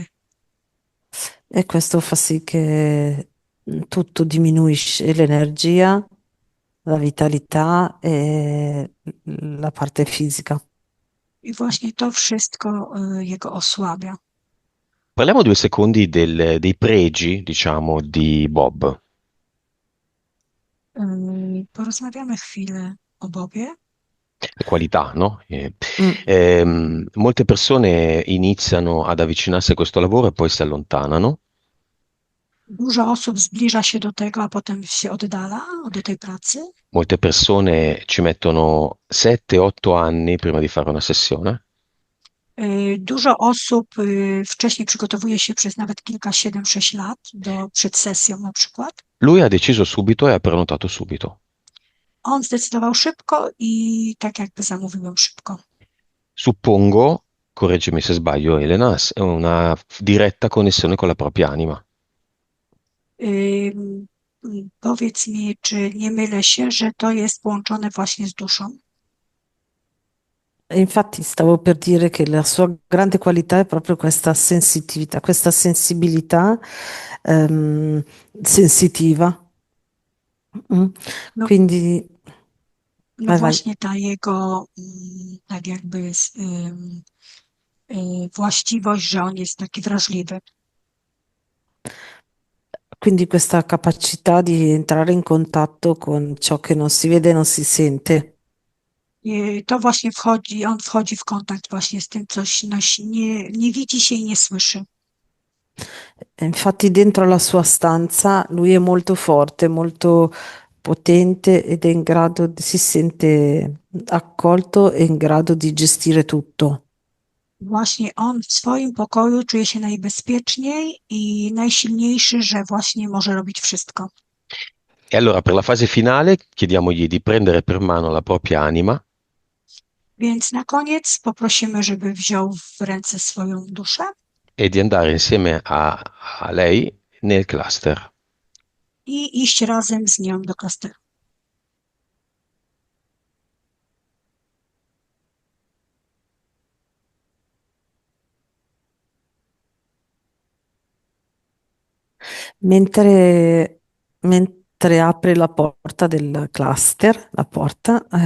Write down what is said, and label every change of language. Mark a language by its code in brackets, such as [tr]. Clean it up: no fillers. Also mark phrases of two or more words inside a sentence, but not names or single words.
[it] E questo fa sì che tutto diminuisce l'energia, la vitalità e la parte fisica. [pl] I właśnie to wszystko jego osłabia. [it] Parliamo 2 secondi dei pregi, diciamo, di Bob. [pl] Porozmawiamy chwilę o Bobie. [it] le qualità, no? Mm. Molte persone iniziano ad avvicinarsi a questo lavoro e poi si allontanano. [pl] Dużo osób zbliża się do tego, a potem się oddala do tej pracy. [it] Molte persone ci mettono 7-8 anni prima di fare una sessione. [pl] Dużo osób wcześniej przygotowuje się przez nawet kilka, 7, 6 lat przed sesją na przykład. [it] Lui ha deciso subito e ha prenotato subito. [pl] On zdecydował szybko i tak jakby zamówił ją szybko. [it] Suppongo, correggimi se sbaglio, Elena, è una diretta connessione con la propria anima. [pl] Ym, Powiedz mi, czy nie mylę się, że to jest połączone właśnie z duszą? [it] E infatti stavo per dire che la sua grande qualità è proprio questa sensitività, questa sensibilità ehm, sensitiva. Mm. No, Quindi, no vai, vai. [pl] właśnie ta jego tak jakby właściwość, że on jest taki wrażliwy. [it] Quindi questa capacità di entrare in contatto con ciò che non si vede e non si sente. [pl] I to właśnie on wchodzi w kontakt właśnie z tym, coś nie widzi się i nie słyszy. [it] E infatti dentro la sua stanza lui è molto forte, molto potente ed è in grado, si sente accolto e in grado di gestire tutto. [pl] Właśnie on w swoim pokoju czuje się najbezpieczniej i najsilniejszy, że właśnie może robić wszystko. [it] E allora per la fase finale chiediamogli di prendere per mano la propria anima [pl] Więc na koniec poprosimy, żeby wziął w ręce swoją duszę [it] e di andare insieme a lei nel cluster. [pl] i iść razem z nią do klasteru. [it] Mentre apre la porta del cluster, la porta,